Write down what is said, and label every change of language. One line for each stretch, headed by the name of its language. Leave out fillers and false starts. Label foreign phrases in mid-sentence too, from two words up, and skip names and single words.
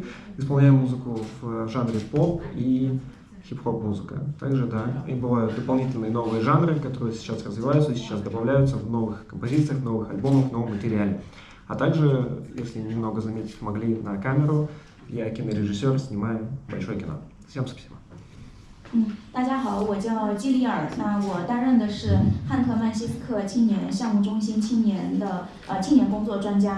Russian: Исполняю музыку в жанре поп и хип-хоп музыка. Также, да, и бывают дополнительные новые жанры, которые сейчас развиваются, сейчас добавляются в новых композициях, новых альбомах, в новом материале. А также, если немного заметить могли на камеру, я кинорежиссер, снимаю большое кино. Всем спасибо.
Chinese: 大家好，我叫基里尔。那我担任的是汉特曼西斯克青年项目中心青年工作专家。